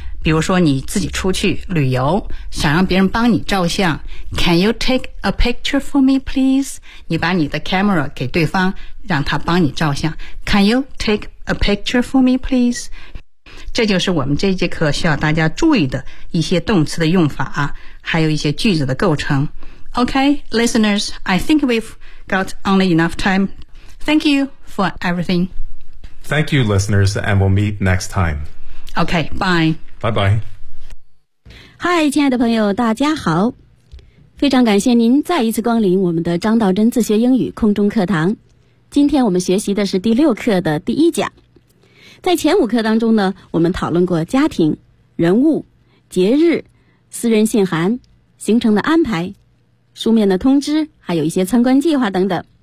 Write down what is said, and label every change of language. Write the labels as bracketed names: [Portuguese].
[Chinese] 比如说你自己出去旅游想让别人帮你照相， [English] Can you take a picture for me please？ [Chinese] 你把你的 camera 给对方让他帮你照相， [English] Can you take a picture for me please？ [Chinese] 这就是我们这节课需要大家注意的一些动词的用法啊，还有一些句子的构成。 [English] OK, listeners, I think we've got only enough time. Thank you for everything. Thank you, listeners, and we'll meet next time. OK, bye. Bye bye. [Chinese] Hi, 亲爱的朋友，大家好，非常感谢您再一次光临我们的张道真自学英语空中课堂。今天我们学习的是第六课的第一讲。在前五课当中呢，我们讨论过家庭、人物、节日、私人信函、行程的安排、书面的通知，还有一些参观计划等等。